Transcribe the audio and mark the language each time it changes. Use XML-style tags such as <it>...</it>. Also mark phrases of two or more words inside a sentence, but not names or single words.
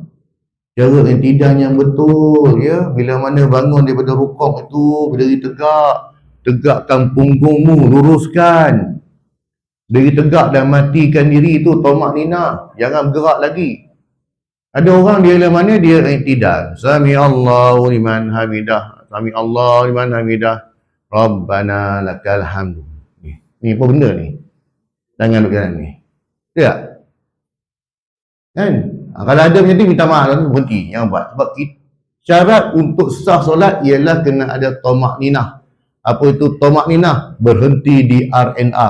<ms>Cara iktidal yang betul, ya. Bila mana bangun daripada rukuk itu, berdiri tegak, tegakkan punggungmu, luruskan. Berdiri tegak dan matikan diri itu, tomak nina, jangan bergerak lagi. Ada orang dia dalam mana dia iktidal.</ms> <ar>سمع الله لمن حمده، سمع الله لمن حمده، ربنا لك الحمد.</ar> <ms>Ni apa benda ni? Tangan duduk jalan ni. Tak? Kan? Kalau ada macam tu minta maaf, berhenti, jangan buat. Sebab syarat untuk sah solat ialah kena ada tomak ninah. Apa itu tomak ninah? Berhenti di RNR.</ms>